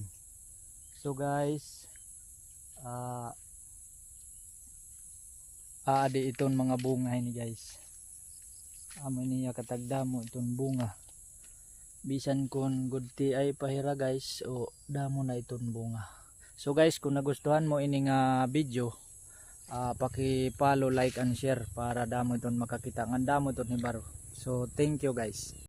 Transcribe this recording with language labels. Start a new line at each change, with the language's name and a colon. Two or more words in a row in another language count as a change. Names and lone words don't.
Waray: So guys, adi iton mga bunga ini guys. Amo niya katagdamo iton bunga. Bisan kun gudti ay pahira guys, o damo na iton bunga. So guys, kung nagustuhan mo ini nga video, paki-follow,
English: like and share
Waray: para damo iton makakita. Ang damo iton ni baro.
English: So thank you guys.